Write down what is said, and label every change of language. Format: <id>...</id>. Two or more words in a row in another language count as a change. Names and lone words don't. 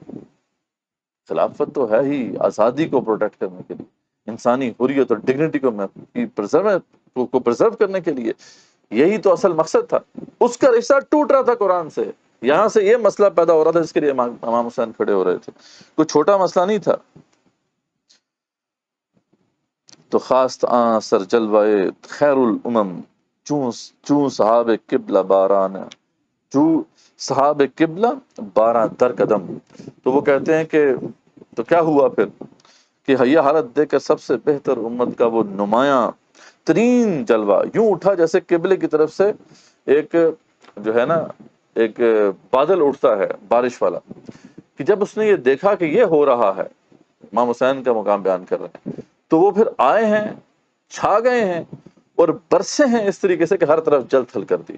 <ur>خلافت تو ہے ہی آزادی کو پروٹیکٹ کرنے کے لیے، انسانی حریت اور ڈگنیٹی کو پرزرو کرنے کے لیے، یہی تو اصل مقصد تھا۔ اس کا رشتہ ٹوٹ رہا تھا قرآن سے، یہاں سے یہ مسئلہ پیدا ہو رہا تھا جس کے لیے امام حسین کھڑے ہو رہے تھے، کوئی چھوٹا مسئلہ نہیں تھا۔</ur> <fa>تو خواست آن سر جلوائے خیر الامم، چون صحاب قبلہ باران، چون صحاب قبلہ باران در قدم۔</fa> <ur>تو وہ کہتے ہیں کہ تو کیا ہوا پھر، کہ یہ حالت دیکھ کر سب سے بہتر امت کا وہ نمایاں ترین جلوہ یوں اٹھا جیسے قبلے کی طرف سے ایک جو ہے نا ایک بادل اٹھتا ہے بارش والا، کہ جب اس نے یہ دیکھا کہ یہ ہو رہا ہے، امام حسین کا مقام بیان کر رہے ہیں، تو وہ پھر آئے ہیں، چھا گئے ہیں، اور برسے ہیں اس طریقے سے کہ ہر طرف جل تھل کر دی۔</ur>